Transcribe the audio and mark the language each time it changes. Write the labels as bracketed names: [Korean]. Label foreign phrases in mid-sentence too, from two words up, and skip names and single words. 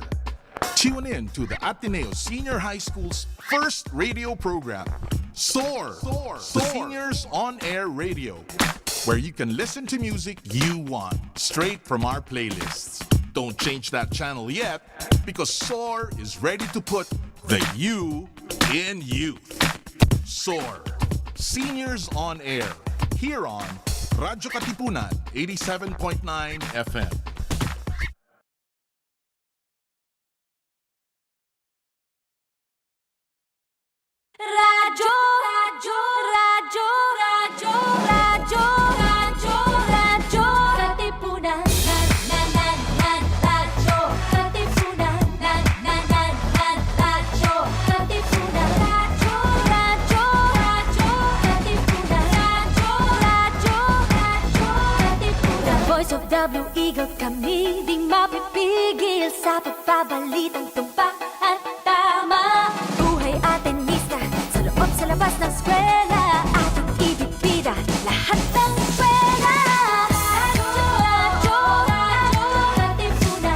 [English] Tune in to the Ateneo Senior High School's first radio program, SOAR, the Seniors On Air Radio, where you can listen to music you want, straight from our playlists. Don't change that channel yet, because SOAR is ready to put the you in youth. SOAR, Seniors On Air, here on Radyo Katipunan, 87.9 FM. Radyo, radyo, radyo, radyo, radyo, radyo, radyo, Katipunan. Radyo, Katipunan. Radyo, Katipunan. Radyo, radyo, radyo, Katipunan. Radyo, radyo, radyo, Katipunan. Voice of the Blue Eagle, [Filipino] kami di mapipigil sa pagbabalitang tumpa at tama. Buhay Atenista, sa loob sa labas ng eskwela, ating ibibida lahat ng eskwela. Radyo, radyo, radyo, Katipunan.